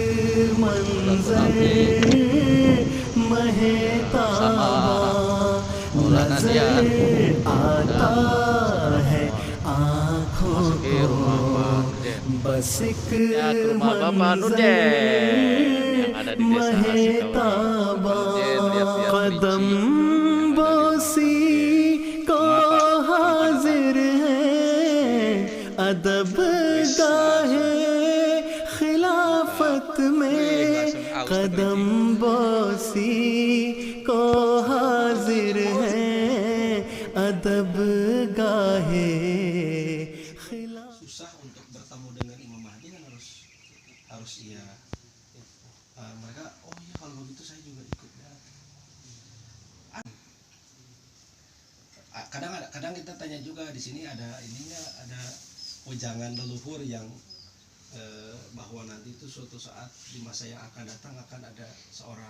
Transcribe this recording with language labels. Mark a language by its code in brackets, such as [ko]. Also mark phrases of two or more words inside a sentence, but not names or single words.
[id] Sama Maulana Dia masuki rumah Bapak Nurjen. Ya, ke rumah Bapak Nurjen yang ada di desa Sukawening. Lihat-lihat [ur] قدم بوسی کو حاضر ہے ادب گاہے خلافت میں قدم بوسی کو حاضر ہے ادب گاہے [id] susah untuk bertemu dengan Imam Mahdi kan harus iya mereka oh iya kalau begitu saya juga ikut ya. Kadang kita tanya juga di sini ada ininya ada wejangan leluhur yang bahwa nanti itu suatu saat di masa yang akan datang akan ada seorang